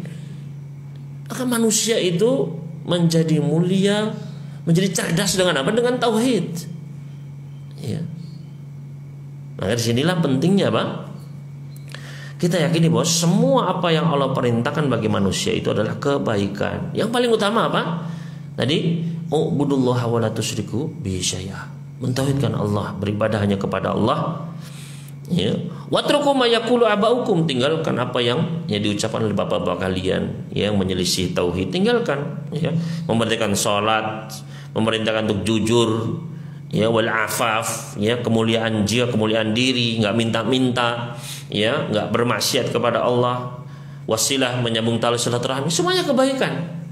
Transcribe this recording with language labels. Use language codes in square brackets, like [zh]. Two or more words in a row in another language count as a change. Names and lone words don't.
[id] Maka manusia itu menjadi mulia, menjadi cerdas dengan apa? Dengan tauhid. Ya. Maka disinilah pentingnya, Bang. Kita yakini bahwa semua apa yang Allah perintahkan bagi manusia itu adalah kebaikan. Yang paling utama apa? Tadi, [ar] ubudullaha wa la tusyriku bihi syai'a. [id] Mentauhidkan Allah, beribadah hanya kepada Allah. [ar] Ya. Watruku ma yaqulu abaukum, [id] tinggalkan apa yang diucapkan oleh bapak-bapak kalian yang menyelisih tauhid, tinggalkan, ya. Memerintahkan salat, memerintahkan untuk jujur, ya, [ar] wal afaf, [id] ya, kemuliaan jiwa, kemuliaan diri, enggak minta-minta, ya, enggak bermaksiat kepada Allah, wasilah, menyambung tali silaturahmi, semuanya kebaikan.